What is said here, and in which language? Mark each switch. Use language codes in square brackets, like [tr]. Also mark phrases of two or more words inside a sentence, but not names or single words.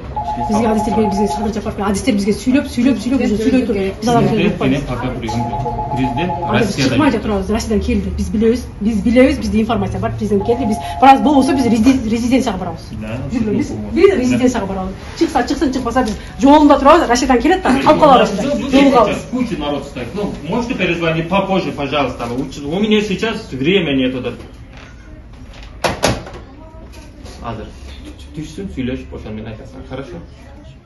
[ky] Бизге адистер келип бизге Садыр Жапаров адистер бизге сүйлөп сөйлөйт. Президент Россиядан чыкмай жатырабыз, Россиядан келди. Биз билебиз, бизде информация бар, президент келди. Биз барабыз, болбосо биз резиденцияга барабыз. Биз резиденцияга барабыз. Чыксын, чыкпаса биз жолунда турабыз, Россиядан келет да, калып калабыз. [ru] Сейчас куча народ стоит. Ну, можете перезвонить попозже, пожалуйста. У меня сейчас время нету. [ky] Азыр түшсүн, сүйлөшүп ошону менен айтасың. [ru] Хорошо?